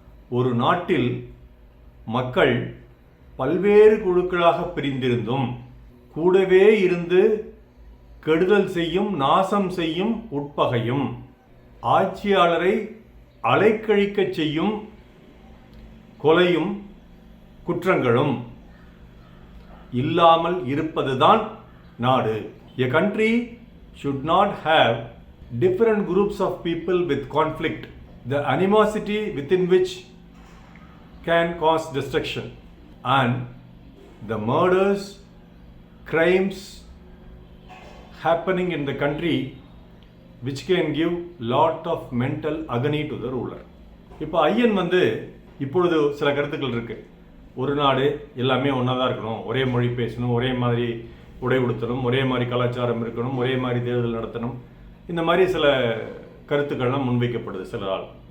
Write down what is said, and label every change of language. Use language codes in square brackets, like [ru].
[ta] ஒரு நாட்டில் மக்கள் பல்வேறு குழுக்களாக பிரிந்திருந்தும் கூடவே இருந்து கெடுதல் செய்யும் நாசம் செய்யும் உட்பகையும் ஆட்சியாளரை அலைக்கழிக்க செய்யும் கொலையும் குற்றங்களும் இல்லாமல் இருப்பதுதான் நாடு. [en] A country should not have different groups of people with conflict, the animosity within which can cause destruction, and the murders, crimes happening in the country which can give lot of mental agony to the ruler. [ta] இப்போ ஐயன் இப்பொழுது சில கருத்துக்கள் இருக்கு. ஒரு நாடு எல்லாமே ஒன்றா தான் இருக்கணும், ஒரே மொழி பேசணும், ஒரே மாதிரி உடை உடுத்தணும், ஒரே மாதிரி கலாச்சாரம் இருக்கணும், ஒரே மாதிரி தேர்தல் நடத்தணும், இந்த மாதிரி சில கருத்துக்கள்லாம் முன்வைக்கப்படுது சிலரால்.